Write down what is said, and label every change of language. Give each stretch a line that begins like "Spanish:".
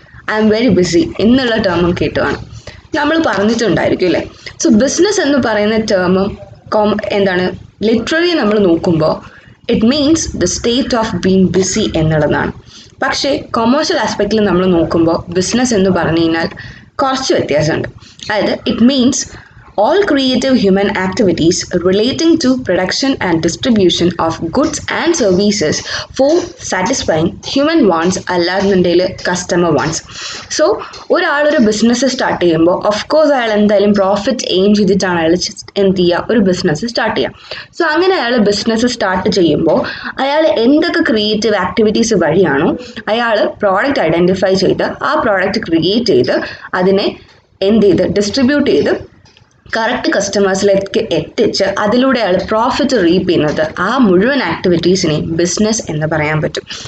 English: I'm very busy
Malayalam: എന്നുള്ള ടേമും കേട്ട് കാണും. നമ്മൾ പറഞ്ഞിട്ടുണ്ടായിരിക്കും അല്ലേ? സോ ബിസിനസ് എന്ന് പറയുന്ന ടേമും എന്താണ് ലിറ്ററലി നമ്മൾ നോക്കുമ്പോൾ
English: it means the state of being busy
Malayalam: എന്നുള്ളതാണ്. പക്ഷേ കൊമേഴ്ഷ്യൽ ആസ്പെക്റ്റിൽ നമ്മൾ നോക്കുമ്പോൾ ബിസിനസ് എന്ന് പറഞ്ഞു കഴിഞ്ഞാൽ കുറച്ച് വ്യത്യാസമുണ്ട്.
English: അതായത് it means all creative human activities relating to production and distribution of goods and services for satisfying human wants അല്ലാന്നുണ്ടെങ്കിൽ customer wants.
Malayalam: സോ ഒരാളൊരു ബിസിനസ് സ്റ്റാർട്ട് ചെയ്യുമ്പോൾ ഓഫ് കോഴ്സ് അയാൾ എന്തായാലും പ്രോഫിറ്റ് എയിം ചെയ്തിട്ടാണ് അയാൾ എന്ത് ചെയ്യുക, ഒരു ബിസിനസ് സ്റ്റാർട്ട് ചെയ്യുക. സോ അങ്ങനെ അയാൾ ബിസിനസ് സ്റ്റാർട്ട് ചെയ്യുമ്പോൾ അയാൾ എന്തൊക്കെ ക്രിയേറ്റീവ് ആക്ടിവിറ്റീസ് വഴിയാണോ അയാൾ പ്രോഡക്റ്റ് ഐഡൻറ്റിഫൈ ചെയ്ത് ആ പ്രോഡക്റ്റ് ക്രിയേറ്റ് ചെയ്ത് അതിനെ എന്ത് ചെയ്ത് ഡിസ്ട്രിബ്യൂട്ട് ചെയ്ത് കറക്റ്റ് കസ്റ്റമേഴ്സിലേക്ക് എത്തിച്ച് അതിലൂടെ അയാൾ പ്രോഫിറ്റ് റീപ്പ് ചെയ്യുന്നത്, ആ മുഴുവൻ ആക്ടിവിറ്റീസിനെ ബിസിനസ് എന്ന് പറയാൻ പറ്റും.